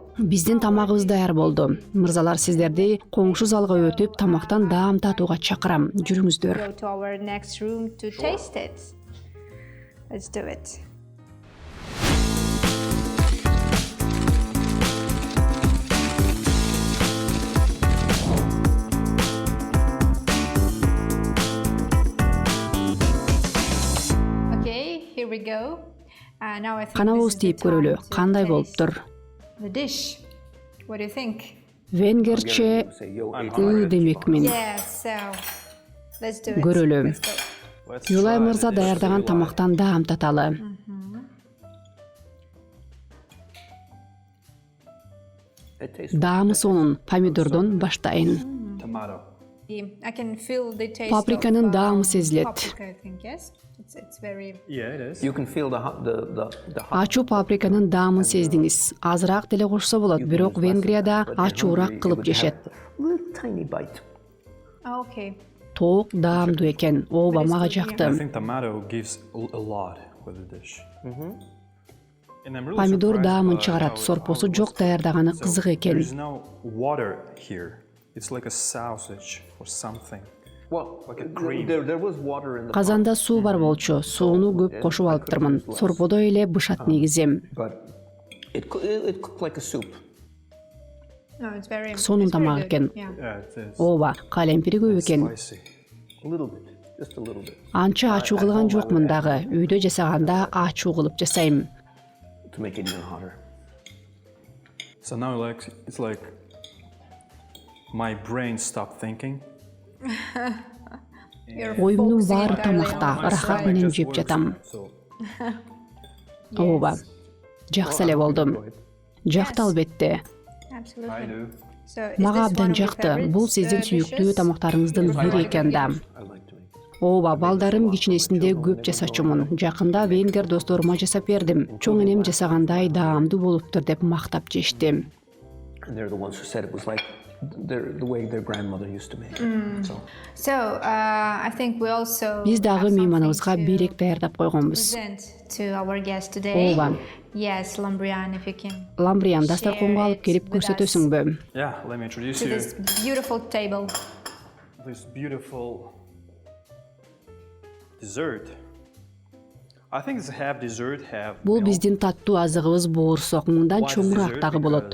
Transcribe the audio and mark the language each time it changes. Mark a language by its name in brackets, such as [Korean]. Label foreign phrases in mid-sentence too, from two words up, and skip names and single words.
[Kyrgyz] Биздин тамагыбыз даяр болду. Мырзалар, сиздерди коңшу залга өтүп, тамактан даам татууга чакырам. Жүрүңүздөр. [English] Go to our next room to taste it. Let's do it. Okay, here we go. Now I think [Kyrgyz] Канабыз [English] this is the [Kyrgyz] тийип көрөлү. [English] time to [Kyrgyz] Кандай [English] taste [Kyrgyz] болуптур? [English] The dish. What do you think? [Kyrgyz] Венгерче [English] Say, yo, [Kyrgyz] демекмин. [English] Yes, so let's do it. [Kyrgyz] Көрөлү. [English] Let's go. Let's [Kyrgyz] Юлай [English] try [Kyrgyz] мырза [English] the dish [Kyrgyz] даярдаган Юлай. тамактан даам таталы. [English] It tastes [Kyrgyz] Даамы сонун, помидордон баштайын. [English] Tomato. I can feel the taste [Kyrgyz] Паприканын [English] of, [Kyrgyz] даамы сезилет. [English] paprika, I think, yes? It's very... Yeah, it is. You can feel the hot. [Kyrgyz] Ачуу паприканын даамын сездиңиз. Азыраак деле кошсо болот, бирок Венгрияда ачуураак кылып жешет. [English] Little tiny bite. Okay. [Kyrgyz] Тоок даамдуу экен. Ооба, мага [English] I [Kyrgyz] жакты. [English] think tomato gives a lot with the dish. And I'm really [Kyrgyz] Помидор [English] surprised [Kyrgyz] даамын [English] by [Kyrgyz] чыгарат. [English] how [Kyrgyz] Сорпосу [English] it [Kyrgyz] жок [English] was. [Kyrgyz] даярдаганы [English] So [Kyrgyz] кызык экен. [English] There's no water here. It's like a sausage or something. Well, Like a cream. there was water in the [Kyrgyz] Казанда суу бар болчу. Сууну көп кошуп алыптырмын. Сорподо эле бышат негизи. [English] but it cooked like a soup. No, it's very... [Kyrgyz] Сонун [English] it's very [Kyrgyz] тамак [English] good. [Kyrgyz] экен. [English] Yeah. Yeah, it is. [Kyrgyz] Ооба, калемпири көп экен. [English] Spicy. A little bit, just a little bit, [Kyrgyz] Анча ачуу кылган жокмун дагы. Үйдө жасаганда ачуу кылып жасайм. [English] to make it even hotter. So now it's like my brain stopped thinking. You're [Kyrgyz] Оюмдун [English] focusing [Kyrgyz] баары [English] entirely [Kyrgyz] тамакта, [English] on one [Kyrgyz] рахат [English] side. [Kyrgyz] менен жеп жатам. [English] So [Kyrgyz] Ооба. Жаксы эле болдум. Жакты албетте. [English] Absolutely. I do. So is [Kyrgyz] Мага [English] this one [Kyrgyz] абдан [English] of your [Kyrgyz] жакты. [English] favorites, [Kyrgyz] Бул сиздин сүйүктүү [English] dishes? [Kyrgyz] тамактарыңыздын бири экен да. [English] I like to make this. [Kyrgyz] Ооба, балдарым кичинесинде көп жасачумун. Жакында венгер досторума жасап бердим. Чоң энем жасагандай даамдуу болуптур деп мактап жешти. [English] And they're the ones who said it was like the way their grandmother used to make it. So So I think we also [Kyrgyz] Биз дагы [English] have something [Kyrgyz] мейманыбызга [English] to [Kyrgyz] бирек даярдап койгонбуз. [English] present to our guest today. [Kyrgyz] Ооба. [English] Yes, Lambrian, if you can [Kyrgyz] Ламбриян дастарконго алып келип көрсөтөсүңбү? [English] Yeah, let me introduce to you this beautiful table. this beautiful dessert. I think it's half dessert, half [Kyrgyz] Бул [English] milk. [Kyrgyz] биздин таттуу азыгыбыз боорсок, мындан чоңураак дагы болот.